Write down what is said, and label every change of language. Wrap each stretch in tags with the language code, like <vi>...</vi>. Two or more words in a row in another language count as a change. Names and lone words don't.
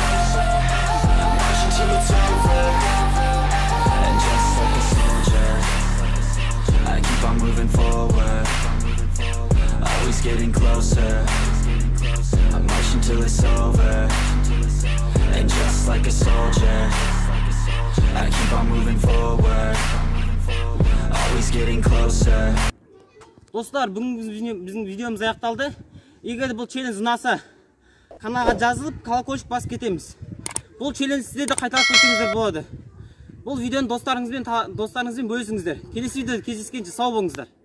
<en>I'm marching till it's over, and just like a soldier, I keep on moving forward, always getting closer, I'm marching till it's over, and just like a soldier, I keep on moving forward, always getting closer.</en> <kk>Достар, біздің видеомыз аяқталды. Егер бұл челлендж ұнаса, каналға жазылып, колокольчик басып кетеміз. Бұл челлендж сізде де қайталап көрсеңіздер болады. Бұл видеоны достарыңызбен бөлісіңіздер. Келесі видеода кездескенше сау болыңыздар.</kk>